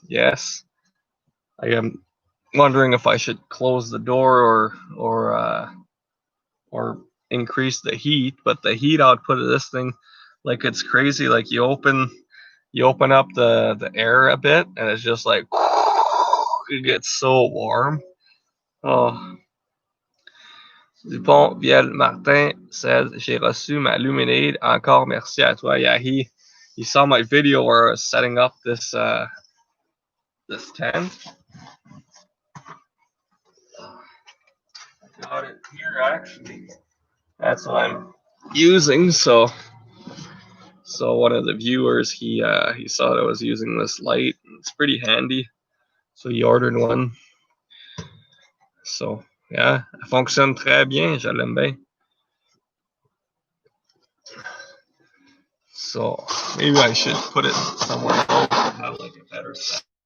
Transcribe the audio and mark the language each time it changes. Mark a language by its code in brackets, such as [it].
[en] Yes, I am wondering if I should close the door or increase the heat. But the heat output of this thing, like it's crazy. Like you open up the air a bit, and it's just like it gets so warm. Oh. [fr] Dupont Viel Martin says, j'ai reçu ma Luminade. Encore merci à toi. [en] Yeah, he saw my video where I was setting up this tent. I got it here actually. That's what I'm using. So one of the viewers he saw that I was using this light. It's pretty handy. So he ordered one. So yeah, [fr] elle fonctionne très bien. Je l'aime bien. [en] So maybe I should put it somewhere else and have like a better set.